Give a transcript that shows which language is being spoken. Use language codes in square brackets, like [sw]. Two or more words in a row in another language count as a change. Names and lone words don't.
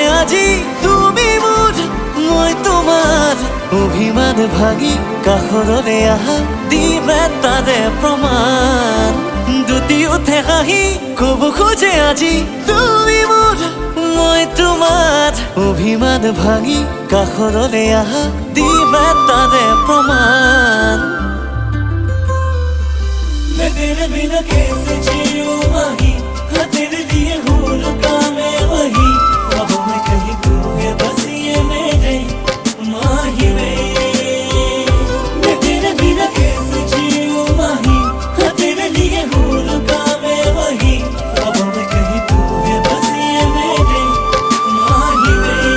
[as] আজি তুমি মোৰ মই তোমাৰ অভিমান ভাঙি কাষৰলে আহা দিবে তাৰে প্ৰমাণ দুটি উঠে হাঁহি ক'ব খোজে আজি তুমি মোৰ মই তোমাৰ অভিমান ভাঙি কাষৰলে আহা দিবে তাৰে প্ৰমাণ [hi] मैं तेरे बिना कैसे जीऊं माही हाँ तेरे लिए हो रुका मैं वही ख्वाबों में कहीं तू है बस ये मेरे माही वे मैं तेरे बिना कैसे जीऊं माही हाँ तेरे लिए हो रुका मैं वही ख्वाबों में कहीं तू है बस ये मेरे माही वे